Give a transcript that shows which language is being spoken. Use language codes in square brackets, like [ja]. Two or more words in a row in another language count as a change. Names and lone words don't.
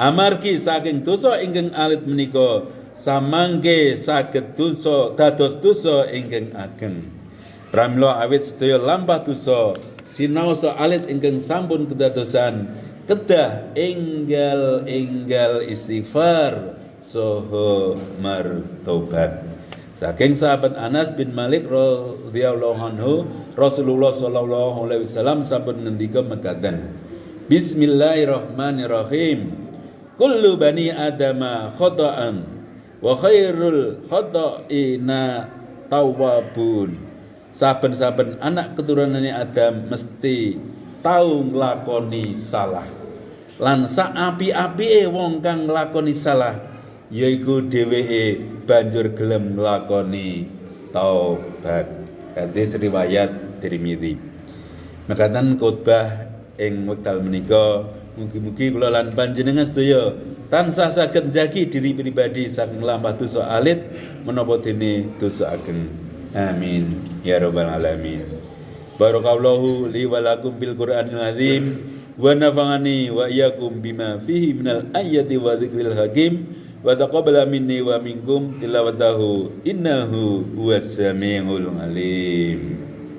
[jv] Amargi saking dosa ingkang alit menika samangke saged dosa dados dosa ingkang ageng. Pramila awit sedaya lampah dosa sinaosa alit ingkang sampun kedadosan kedah enggal istighfar saha martobat. Saking sahabat Anas bin Malik [ar] رضي الله عنه, [jv] Rasulullah [ar] صلى الله عليه وسلم [jv] sampun ngendika mekaten, Bismillahirrahmanirrahim. [ar] كل بني آدم خطاء وخير الخطائين التوابون. [jv] Saben-saben anak keturunane Adam mesti tau nglakoni salah. Lan saapi-apike wong kang nglakoni salah yaiku dheweke banjur gelem nglakoni taubat. Hadis riwayat Tirmidzi. Mekaten khotbah ing wekdal menika mugi-mugi kula lan panjenengan sedaya tansah saged njagi diri pribadi saking lampah dosa alit menapa dene dosa ageng. [ar] آمين يا رب العالمين. بارك الله لي ولكم بالقرآن العظيم ونفعني وإياكم بما فيه من الآيات والذكر الحكيم. وتقبل مني ومنكم تلاوته إنه هو السميع العليم.